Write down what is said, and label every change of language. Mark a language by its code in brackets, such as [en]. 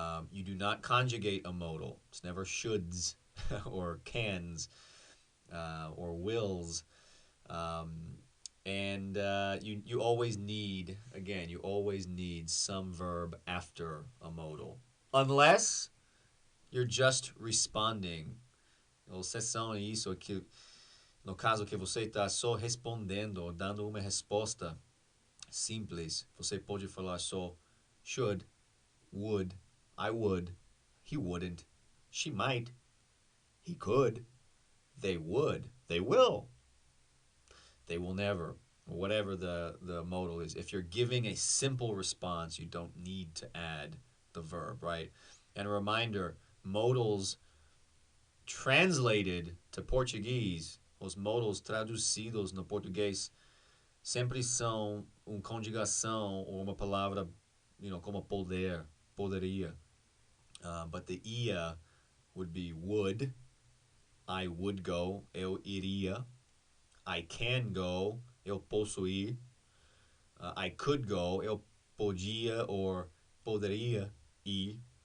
[en] You do not conjugate a modal. It's never shoulds or cans or wills. And you always need, again, some verb after a modal. Unless you're just responding. [pt] Ou sessão é isso, que no caso que você está só respondendo, dando uma resposta simples, você pode falar só [en] should, would, I would, he wouldn't, she might, he could, they would, they will never, or whatever the modal is. If you're giving a simple response, you don't need to add the verb, right? And a reminder, modals translated to Portuguese, [pt] os modals traduzidos no português, sempre são uma conjugação ou uma palavra, como poderia. [en] But the ia would be would. I would go, [pt] eu iria. [en] I can go, [pt] eu posso ir. [en] I could go, [pt] eu podia [en] or [pt] poderia ir.